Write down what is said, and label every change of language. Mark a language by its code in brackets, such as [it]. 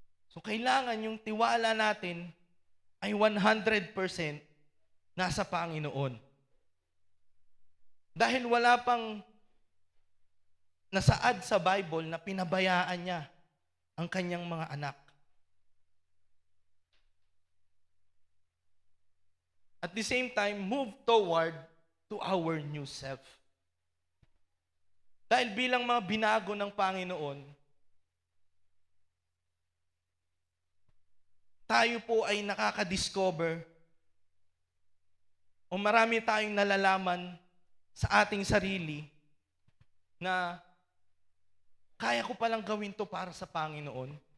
[tl] So kailangan yung tiwala natin ay 100% nasa Panginoon. Dahil wala pang nasaad sa Bible na pinabayaan niya ang kanyang mga anak. [en] At the same time, move toward to our new self. [tl] Dahil bilang mga binago ng Panginoon, tayo po ay nakaka-discover o marami tayong nalalaman sa ating sarili na kaya ko palang gawin to para sa Panginoon.